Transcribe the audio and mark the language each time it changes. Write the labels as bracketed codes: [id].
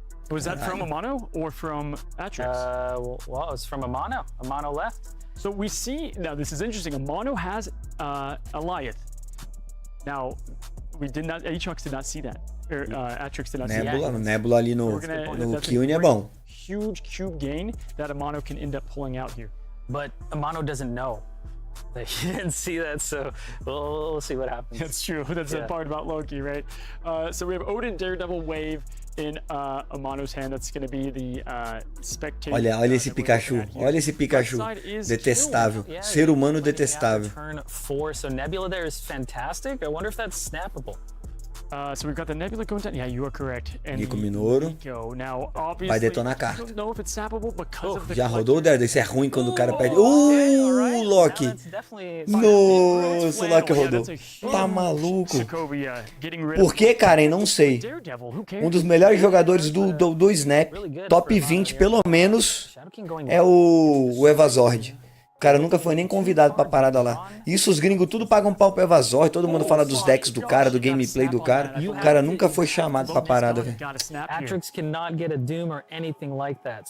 [en] Was that from Amano or from Atrix? Well, it's from Amano. Amano left. So we see, now this is interesting, Amano has Eliath. Now, Aatrox did not see that. Atrix did not see that. [pt] Nebula ali no Kyune é bom. [en] Huge cube gain that Amano can end up pulling out here. But Amano doesn't know that he didn't see that, so we'll see what happens. That's true. That's the part about Loki, right? So we have Odin, Daredevil, Wave, in Amano's hand. That's going to be the spectator. [pt] Olha esse Pikachu. Olha esse Pikachu. Detestável. Ser humano detestável. [en] Turn 4, so Nebula there is fantastic. I wonder if that's snappable. So we've got the Nebula going down. Yeah, you are correct. And Nico Minoru. Now, obviously, [pt] Vai detonar a [en] I [pt] carta. [en] don't know if it's snappable because of the [pt] Já rodou o Daredevil? Isso é ruim quando o cara perde. Loki. Nossa, o Loki rodou. Tá maluco? Por que, Karen? Não sei. Um dos melhores jogadores do Snap, top 20 pelo menos, é o Evazord. O cara nunca foi nem convidado pra parada lá. Isso os gringos tudo pagam pau pro Evazord. Todo mundo fala dos decks do cara, do gameplay do cara. O cara nunca foi chamado pra parada, velho. [en] Atrix cannot get a Doom or anything like that.